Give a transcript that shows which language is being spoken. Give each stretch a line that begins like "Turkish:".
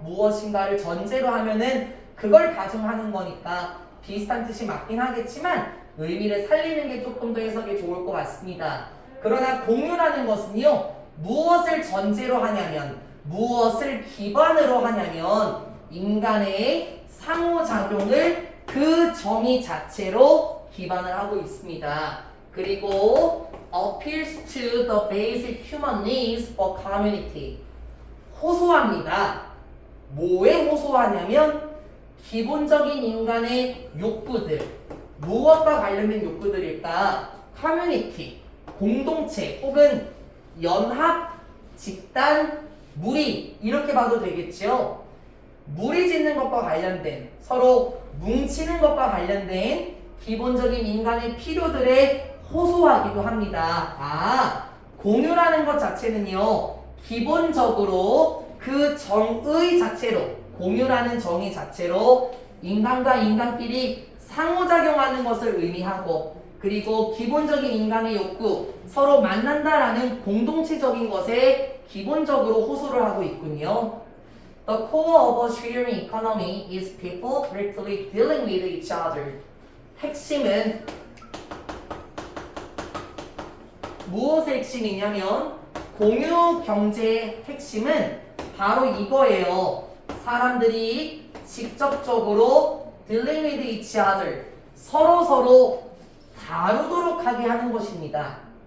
Korean: 무엇인가를 전제로 하면은 그걸 가정하는 거니까 비슷한 뜻이 맞긴 하겠지만 의미를 살리는 게 조금 더 해석이 좋을 것 같습니다. 그러나 공유라는 것은요, 무엇을 전제로 하냐면, 무엇을 기반으로 하냐면, 인간의 상호작용을 그 정의 자체로 기반을 하고 있습니다. 그리고
English: appeals to the basic human needs for community.
Korean: 호소합니다. 뭐에 호소하냐면 기본적인 인간의 욕구들, 무엇과 관련된 욕구들일까? 커뮤니티, 공동체 혹은 연합, 집단, 무리 이렇게 봐도 되겠죠. 무리 짓는 것과 관련된 서로 뭉치는 것과 관련된 기본적인 인간의 필요들에 호소하기도 합니다. 공유라는 것 자체는요, 기본적으로 그 정의 자체로, 공유라는 정의 자체로 인간과 인간끼리 상호작용하는 것을 의미하고, 그리고 기본적인 인간의 욕구, 서로 만난다라는 공동체적인 것에 기본적으로 호소를 하고 있군요.
English: The core of a sharing economy is people directly dealing with each other.
Korean: 핵심은 무엇의 핵심이냐면 공유 경제의 핵심은 바로 이거예요. 사람들이 직접적으로
English: dealing with each other,
Korean: 서로 다루도록 하게 하는 것입니다.